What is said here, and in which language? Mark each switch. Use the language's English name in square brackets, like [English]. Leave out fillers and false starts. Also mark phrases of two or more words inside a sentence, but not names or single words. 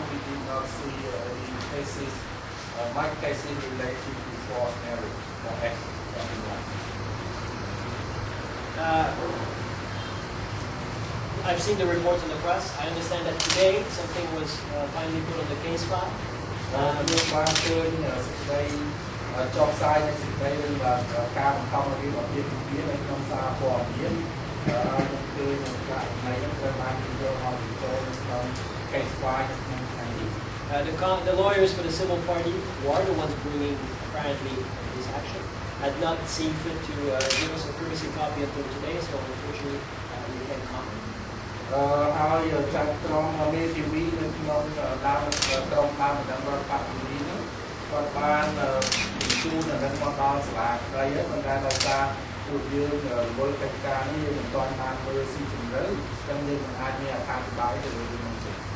[English] We did not see any cases, much cases related to forced marriage for X21. I've seen the reports in the press. I understand that today something was finally put on the case file. [Khmer] ខ្ញុំបានឃើញសេចក្តីចុះផ្សាយនៃសេចក្តីរបស់ការបង្ខំរបៀបអាពាហ៍ពិពាហ៍នៅក្នុងសារព័ត៌មានខ្ញុំឃើញករណីនេះត្រូវបានគេយកមកបញ្ចូលក្នុង [English] case file [Khmer] ក្នុងថ្ងៃនេះ [English] The lawyers for the civil party, who are the ones bringing apparently this action, had not seen fit to give us a courtesy copy until today, so unfortunately we can't comment. [Khmer] ហើយចាត់ត្រង់មេធាវីនៅក្នុងដើមក្រុមដើមបណ្ដឹងរដ្ឋបព្វនីនោះគាត់បានបញ្ជូននៅមកដល់សាលាក្តីហើយប៉ុន្តែដោយសារពួកយើងរវល់កិច្ចការនេះយើងមិនទាន់បានមើលស៊ីជម្រៅចឹងយើងមិនអាចមានអត្ថាធិប្បាយទៅលើរឿងនេះទេ